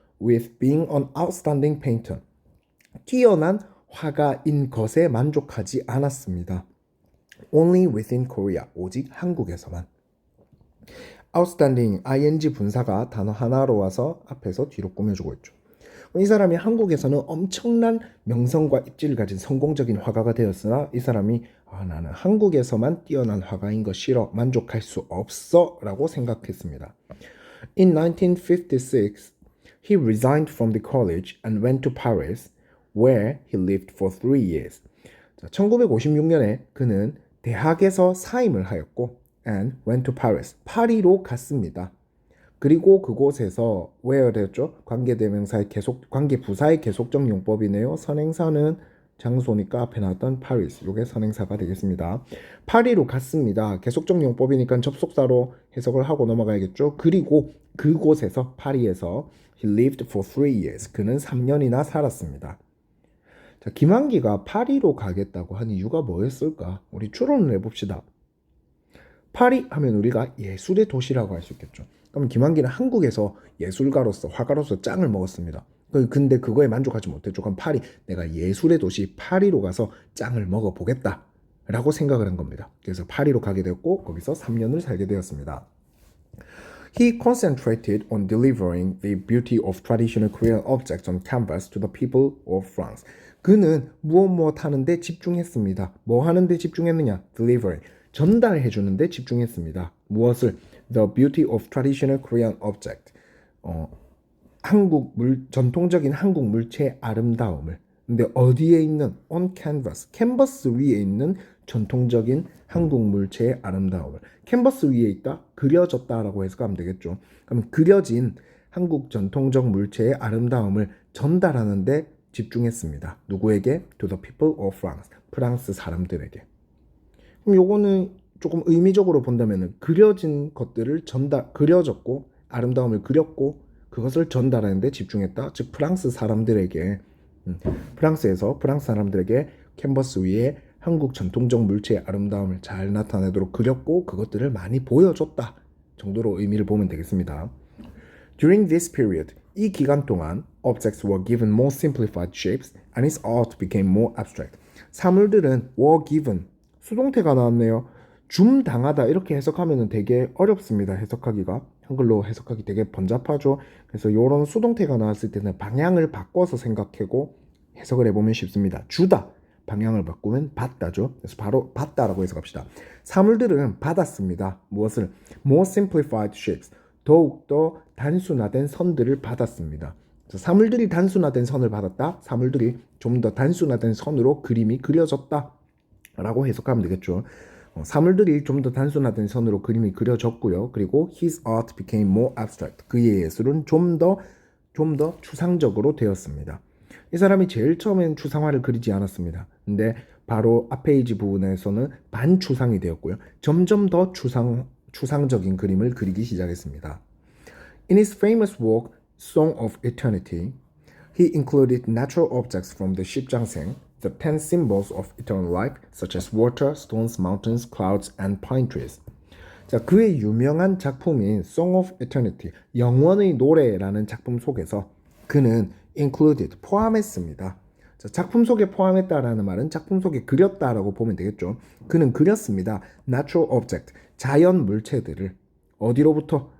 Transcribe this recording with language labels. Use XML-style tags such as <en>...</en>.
<en>with being an outstanding painter.</en> <ko>뛰어난 화가인 것에 만족하지 않았습니다.</ko> <en>only within Korea. 오직 한국에서만.</en> <ko>outstanding, ing 분사가 단어 하나로 와서 앞에서 뒤로 꾸며주고 있죠. 이 사람이 한국에서는 엄청난 명성과 입지를 가진 성공적인 화가가 되었으나 이 사람이 나는 한국에서만 뛰어난 화가인 거 싫어, 만족할 수 없어 라고 생각했습니다.</ko> <en>In 1956, he resigned from the college and went to Paris, where he lived for 3 years.</en> <ko>1956년에 그는 대학에서 사임을 하였고 and went to Paris, 파리로 갔습니다. 그리고 그곳에서 where 되었죠? 관계대명사의 관계부사의 계속적 용법이네요. 선행사는 장소니까 앞에 나왔던 Paris, 이게 선행사가 되겠습니다. 파리로 갔습니다. 계속적 용법이니까 접속사로 해석을 하고 넘어가야겠죠. 그리고 그곳에서 파리에서 he lived for 3 years, 그는 3년이나 살았습니다. 자, 김환기가 파리로 가겠다고 한 이유가 뭐였을까? 우리 추론을 해봅시다. 파리 하면 우리가 예술의 도시라고 할 수 있겠죠. 그럼 김환기는 한국에서 예술가로서 화가로서 짱을 먹었습니다. 근데 그거에 만족하지 못했죠. 그럼 파리, 내가 예술의 도시 파리로 가서 짱을 먹어보겠다 라고 생각을 한 겁니다. 그래서 파리로 가게 되었고 거기서 3년을 살게 되었습니다.</ko> <en>He concentrated on delivering the beauty of traditional Korean objects on canvas to the people of France.</en> <ko>그는 무엇 하는데 집중했습니다. 뭐 하는데 집중했느냐? Delivering, 전달해 주는데 집중했습니다. 무엇을?</ko> <en>The beauty of traditional Korean object.</en> <ko>전통적인 한국 물체의 아름다움을. 근데 어디에 있는? On canvas. 캔버스 위에 있는 전통적인 한국 물체의 아름다움을. 캔버스 위에 있다? 그려졌다라고 해석하면 되겠죠. 그럼 그려진 한국 전통적 물체의 아름다움을 전달하는데 집중했습니다. 누구에게? To the people of France. 프랑스 사람들에게. 그럼 요거는 조금 의미적으로 본다면 그려진 것들을 그려졌고 아름다움을 그렸고 그것을 전달하는데 집중했다. 즉 프랑스 사람들에게, 프랑스에서 프랑스 사람들에게 캔버스 위에 한국 전통적 물체의 아름다움을 잘 나타내도록 그렸고 그것들을 많이 보여줬다 정도로 의미를 보면 되겠습니다.</ko> <en>During this period, 이 기간 동안 objects were given more simplified shapes and his art became more abstract.</en> <ko>사물들은 were given, 수동태가 나왔네요. 줌당하다 이렇게 해석하면 되게 어렵습니다. 해석하기가. 한글로 해석하기 되게 번잡하죠. 그래서 이런 수동태가 나왔을 때는 방향을 바꿔서 생각하고 해석을 해보면 쉽습니다. 주다, 방향을 바꾸면 받다죠. 그래서 바로 받다라고 해석합시다. 사물들은 받았습니다. 무엇을?</ko> <en>More simplified shapes.</en> <ko>더욱더 단순화된 선들을 받았습니다. 사물들이 단순화된 선을 받았다. 사물들이 좀 더 단순화된 선으로 그림이 그려졌다 라고 해석하면 되겠죠. 사물들이 좀 더 단순화된 선으로 그림이 그려졌고요. 그리고 his art became more abstract. 그의 예술은 좀 더 추상적으로 되었습니다. 이 사람이 제일 처음엔 추상화를 그리지 않았습니다. 근데 바로 앞 페이지 부분에서는 반추상이 되었고요. 점점 더 추상적인 그림을 그리기 시작했습니다.</ko> <en>In his famous work Song of Eternity, he included natural objects from the 십장생, the 10 symbols of eternal life, such as water, stones, mountains, clouds, and pine trees.</en> <ko>자, 그의 유명한 작품인 Song of Eternity, 영원의 노래라는 작품 속에서 그는 included, 포함했습니다. 자, 작품 속에 포함했다라는 말은 작품 속에 그렸다라고 보면 되겠죠. 그는 그렸습니다. Natural object, 자연 물체들을 어디로부터?</ko>